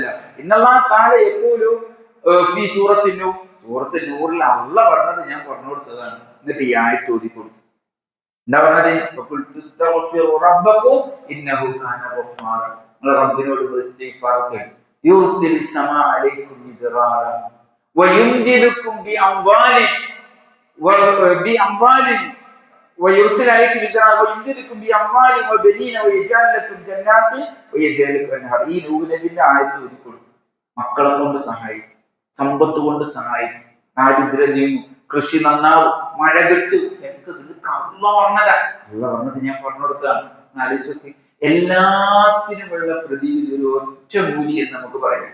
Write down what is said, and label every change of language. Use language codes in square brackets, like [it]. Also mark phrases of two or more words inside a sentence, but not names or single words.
[ar] إن الله تعالى يقول في سورة [ml] നൂറിൽ അല്ലാഹ് പറഞ്ഞത് ഞാൻ പറഞ്ഞു കൊടുത്തതാണ്. എന്നിട്ട് ഈ ആയത്ത് ഓതി കൊടുത്തു. എന്താ പറഞ്ഞത്? [ar] ربكم إنه كان غفارا. [ml] നിങ്ങൾ റബ്ബിനോട് ഇസ്തിഗ്ഫാർ ചെയ്യണം. [ar] يرسل السماء عليكم مدرارا ويمددكم بأموال ويرسل عليكم مدرارا ويمددكم بأموال وبنين ويجعل لكم جنات ويجعل لكم أنهارا. [ml] ഈ നൂഹിന്റെ ആയത്ത് ഓതിക്കൊടുക്കും. മക്കളെ കൊണ്ട് സഹായിക്കും, സമ്പത്ത് കൊണ്ട് സഹായിക്കും, ദാരിദ്ര്യം നീങ്ങും, കൃഷി നന്നാവും, മഴ കിട്ടും. അല്ലാഹ് പറഞ്ഞതാ. അല്ലാഹ് പറഞ്ഞത് ഞാൻ പറഞ്ഞു കൊടുത്താണ്. ആലോചിച്ചൊക്കെ എല്ലാത്തിനുമുള്ള പ്രതിവിധി ഒരു ഒറ്റ മൂലി എന്ന് നമുക്ക് പറയാം.